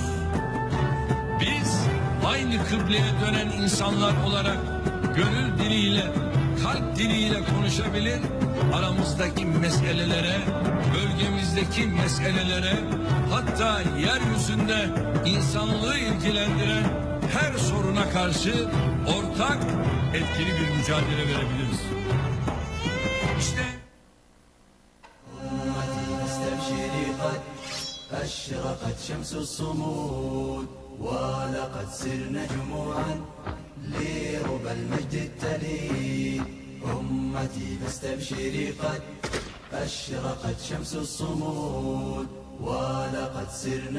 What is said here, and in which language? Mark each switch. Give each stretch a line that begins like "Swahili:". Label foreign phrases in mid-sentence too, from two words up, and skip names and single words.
Turkish: Biz aynı kıbleye dönen insanlar olarak gönül diliyle, kalp diliyle konuşabilir, aramızdaki meselelere, bölgemizdeki meselelere, hatta yeryüzünde insanlığı ilgilendiren her soruna karşı ortak, etkili bir mücadele verebiliriz. İşte
Arabic: أشرقت شمس الصمود ولقد سرنا جموعا لربى المجد التليد أمتي فاستبشري قد أشرقت شمس الصمود ولقد سرنا